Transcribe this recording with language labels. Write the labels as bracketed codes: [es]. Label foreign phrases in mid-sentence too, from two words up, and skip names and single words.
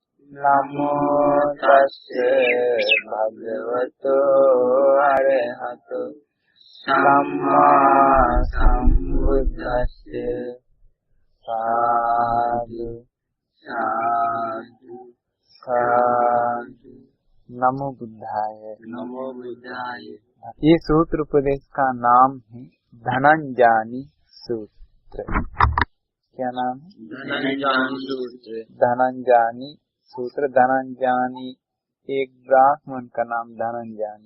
[pi] नमो तस्से भगवतो अरहतो सम्मा सम्बुद्धस्से। साधु साधु साधु। नमो बुद्धाय। नमो बुद्धाय। [hi] ये सूत्र उपदेश का नाम है धनंजानी सूत्र। क्या नाम है? धनंजानी सूत्र। धनंजानी सूत्र। धनंजानी एक ब्राह्मण का नाम धनंजानी।